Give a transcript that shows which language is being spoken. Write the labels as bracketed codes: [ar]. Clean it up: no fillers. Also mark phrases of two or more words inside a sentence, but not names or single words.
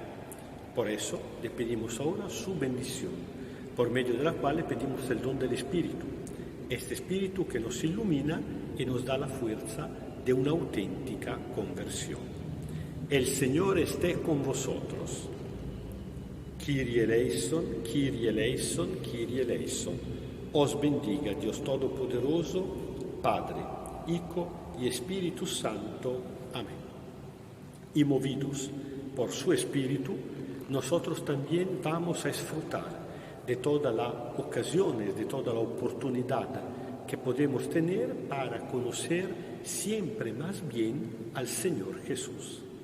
[es] Por eso le pedimos ahora su bendición, por medio de la cual le pedimos el don del Espíritu, este Espíritu que nos ilumina y nos da la fuerza de una auténtica conversión. El Señor esté con vosotros. [el] Kyrie eleison, Kyrie eleison, Kyrie eleison. [es] Os bendiga Dios Todopoderoso, Padre, Hijo y Espíritu Santo. Amén. Y movidos por su Espíritu, nosotros también vamos a disfrutar de todas las ocasiones, de toda la oportunidad que podemos tener para conocer siempre más bien al Señor Jesús.